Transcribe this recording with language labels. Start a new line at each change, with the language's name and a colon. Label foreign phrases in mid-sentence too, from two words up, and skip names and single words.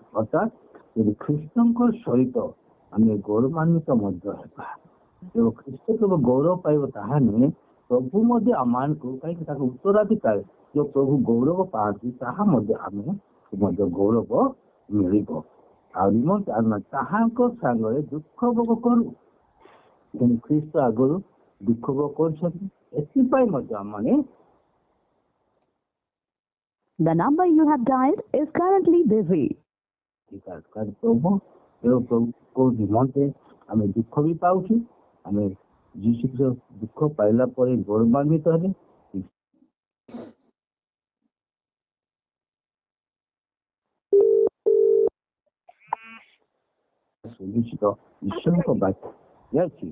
Odia: ଅର୍ଥାତ୍ ଯଦି ଖ୍ରୀଷ୍ଟଙ୍କ ସହିତ ଆମେ ଗୌରବାନ୍ୱିତ ମଧ୍ୟ ହେବା, ଏବଂ ଖ୍ରୀଷ୍ଟ କେବଳ ଗୌରବ ପାଇବ ତାହା ନୁହେଁ, ପ୍ରଭୁ ମଧ୍ୟ ଆମମାନଙ୍କୁ, କାହିଁକି ତାଙ୍କ ଉତ୍ତରାଧିକାରୀ ଯୋଉ ପ୍ରଭୁ ଗୌରବ ପାଆନ୍ତି ତାହା ମଧ୍ୟ ଆମେ ମଧ୍ୟ ଗୌରବ ମିଳିବ। ଆଉ ନିମନ୍ତେ ଆମେ ତାହାଙ୍କ ସାଙ୍ଗରେ ଦୁଃଖ ଭୋଗ କରୁ। ତେଣୁ ଖ୍ରୀଷ୍ଟ ଆଗରୁ ଦୁଃଖ ଭୋଗ କରୁଛନ୍ତି, ଏଥିପାଇଁ ମଧ୍ୟ ଆମମାନେ
English: The number you have dialed is currently busy.
Odia: ପ୍ରଭୁଙ୍କ ନିମନ୍ତେ ଆମେ ଦୁଃଖ ବି ପାଉଛୁ। ଆମେ ଯୀଶୁ ଦୁଃଖ ପାଇଲା ପରେ ଗୌରବାନ୍ୱିତ ହେଲେ ସୁନିଶ୍ଚିତ ଈଶ୍ୱରଙ୍କ ବାକ୍ୟ ଅଛି।